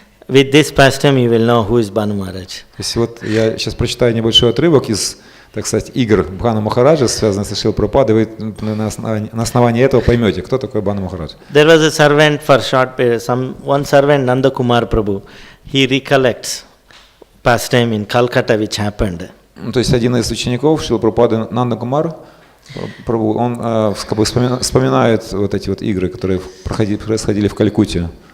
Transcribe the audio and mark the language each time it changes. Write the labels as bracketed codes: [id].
[en] With this pastime, you will know who is Bhanu Maharaj. [ru] То есть вот я сейчас прочитаю небольшой отрывок из, так сказать, игр Бхану Махараджа, связанных с Шрилой Прабхупадой. Вы на основании этого поймете, кто такой Бхану Махарадж. [en] There was a servant for short period. One servant, Nanda Kumar Prabhu, he recollects pastime in Calcutta which happened. [ru] То есть один из учеников Шрилы Прабхупады, Нанда Кумар Прабху, он как бы вспоминает вот эти вот игры, которые происходили в Калькутте.